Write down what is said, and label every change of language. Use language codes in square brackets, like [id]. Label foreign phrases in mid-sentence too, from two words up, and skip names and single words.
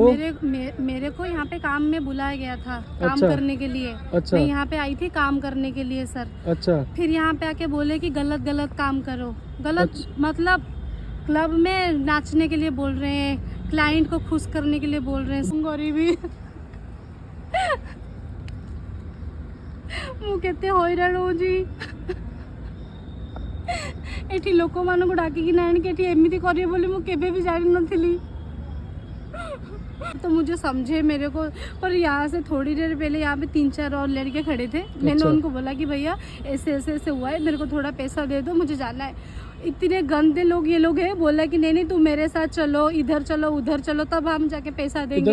[hi] मेरे को यहाँ पे काम में बुलाया गया था, काम अच्छा। करने के लिए। अच्छा। मैं यहाँ पे आई थी काम करने के लिए सर। अच्छा। फिर यहाँ पे आके बोले कि गलत गलत काम करो। गलत अच्छा। मतलब क्लब में नाचने के लिए बोल रहे हैं, क्लाइंट को खुश करने के लिए बोल रहे हैं। [or] गरीबी ମୁଁ କେତେ ହଇରାଣ ହଉଛି ଏଠି ଲୋକମାନଙ୍କୁ ଡାକିକି ଆଣିକି ଏଠି ଏମିତି କରିବେ ବୋଲି ମୁଁ କେବେ ବି ଜାଣିନଥିଲି। [hi] तो मुझे समझे मेरे को, पर यहाँ से थोड़ी देर पहले यहाँ पे 3-4 और लड़के खड़े थे। मैंने उनको बोला कि भैया ऐसे ऐसे ऐसे हुआ है, मेरे को थोड़ा पैसा दे दो, मुझे जाना है। इतने गंदे लोग ये लोग हैं। बोला कि नहीं नहीं तुम मेरे साथ चलो, इधर चलो उधर चलो, तब हम जाके पैसा देंगे।